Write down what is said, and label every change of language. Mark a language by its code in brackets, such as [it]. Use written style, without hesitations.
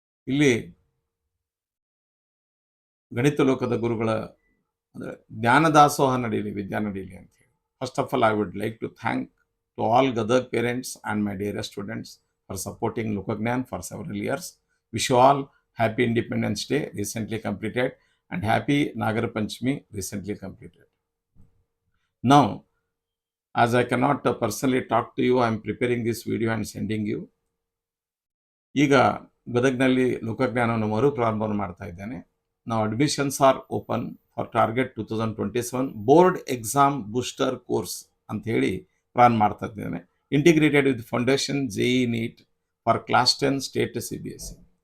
[kn] ಇಲ್ಲಿ ಗಣಿತ ಲೋಕದ ಗುರುಗಳ ಅಂದರೆ ಜ್ಞಾನ ದಾಸೋಹ ನಡೀಲಿ, ವಿದ್ಯಾ ನಡೀಲಿ ಅಂತ ಹೇಳಿ. [en] First of all I would like to thank to all gather parents and my dearest students for supporting Lokagnan for several years. Wish you all happy Independence Day recently completed and happy Nagar Panchami recently completed. Now, as I cannot personally talk to you, I am preparing this video and sending you. [kn] ಈಗ ಗದಗ್ನಲ್ಲಿ ಲೋಕಜ್ಞಾನವನ್ನು ಮರು ಪ್ರಾರಂಭವನ್ನು ಮಾಡ್ತಾ ಇದ್ದೇನೆ. ನಾವು [en] admissions are open for target 2027 board exam booster course [kn] ಅಂತ ಹೇಳಿ ಪ್ರಾರಂಭ ಮಾಡ್ತಾ ಇದ್ದೇನೆ. [en] Integrated with foundation JEE NEET for class 10 state CBSE.